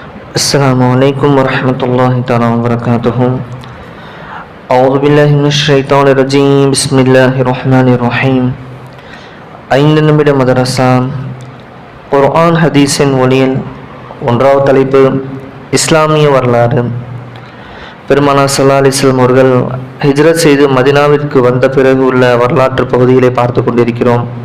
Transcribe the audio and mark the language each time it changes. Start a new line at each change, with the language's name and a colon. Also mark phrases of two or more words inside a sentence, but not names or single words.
Arabic: السلام عليكم ورحمة الله تعالى وبركاته. أعوذ بالله من الشيطان الرجيم. بسم الله الرحمن الرحيم.
Tamil: ஐந்து நிமிட மதரசா குர்ஆன் ஹதீஸின் ஒளியில் ஒன்றாவது தலைப்பு இஸ்லாமிய வரலாறு. பெருமானார்
Arabic: صلى الله عليه وسلم
Tamil: அவர்கள் ஹிஜ்ரத் செய்து மதீனாவிற்கு வந்த பிறகு உள்ள வரலாற்று பகுதிகளை பார்த்து கொண்டிருக்கிறோம்.